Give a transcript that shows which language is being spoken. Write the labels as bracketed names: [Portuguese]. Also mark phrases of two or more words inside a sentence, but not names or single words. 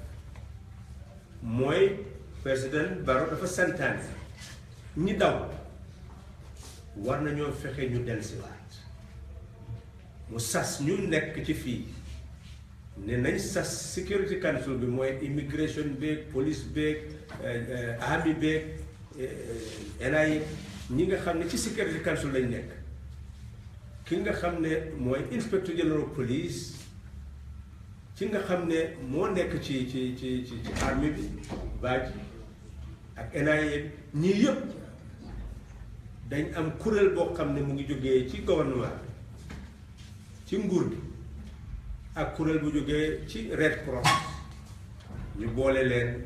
[Wolof] mooy président Barrow dafa santaane ñi daw war nañoo fexe ñu dellusiwaat mu sas ñu nekk ci fii ne nañ sas [English] security council [Wolof] bi mooy immigration beeg police beeg army beeg NIA ñi nga xam ne ci [English] security council [Wolof] lañ nekk ki nga xam ne mooy [English] inspector general police [Wolof] ci nga xam ne moo nekk ci army bi baaj ak NIA ñii yëpp dañ am kuréel boo xam ne mu ngi jógee ci gouvernement ci nguur gi ak kuréel bu jógee ci Red Cross ñu boole leen